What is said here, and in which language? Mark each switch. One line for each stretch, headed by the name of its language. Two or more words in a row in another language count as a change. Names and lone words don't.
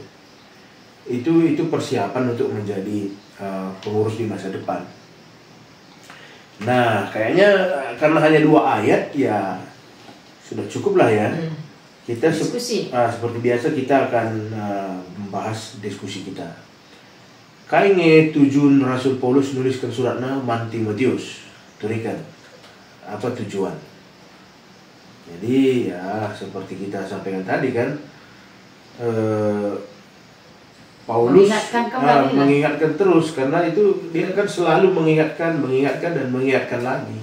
Indonesian: Itu persiapan untuk menjadi pengurus di masa depan. Nah, kayaknya karena hanya 2 ayat ya sudah cukup lah ya. Kita diskusi. Seperti biasa kita akan membahas diskusi kita. Kainge tujuan Rasul Paulus nuliskan suratnya man Timotius, turikan apa tujuan? Jadi ya seperti kita sampaikan tadi kan, Paulus mengingatkan terus, karena itu dia kan selalu mengingatkan dan mengingatkan lagi.